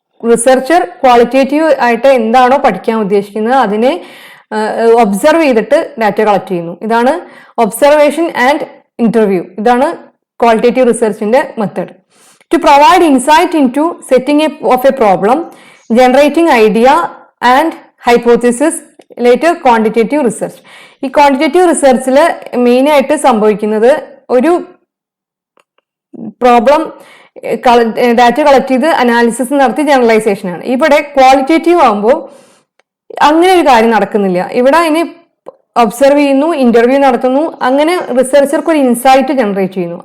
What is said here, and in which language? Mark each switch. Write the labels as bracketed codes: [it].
[ml] Researcher qualitative ആയിട്ട് എന്താണോ പഠിക്കാൻ ഉദ്ദേശിക്കുന്നത് അതിനെ ഒബ്സർവ് ചെയ്തിട്ട് ഡാറ്റ കളക്ട് ചെയ്യുന്നു. ഇതാണ് [en] Observation and interview. [ml] ഇതാണ് qualitative റിസർച്ചിന്റെ method. [en] To provide insight into setting of a problem, generating idea and hypothesis, later quantitative research. [ml] ഈ ക്വാണ്ടിറ്റേറ്റീവ് റിസർച്ചിൽ മെയിൻ ആയിട്ട് സംഭവിക്കുന്നത് ഒരു പ്രോബ്ലം ഡാറ്റ കളക്ട് ചെയ്ത് അനാലിസിസ് നടത്തി ജനറലൈസേഷൻ ആണ്. ഇവിടെ ക്വാളിറ്റേറ്റീവ് ആകുമ്പോൾ അങ്ങനെ ഒരു കാര്യം നടക്കുന്നില്ല. ഇവിടെ അതിന് ഒബ്സർവ് ചെയ്യുന്നു, ഇന്റർവ്യൂ നടത്തുന്നു, അങ്ങനെ റിസർച്ചർക്ക് ഒരു ഇൻസൈറ്റ് ജനറേറ്റ് ചെയ്യുന്നു.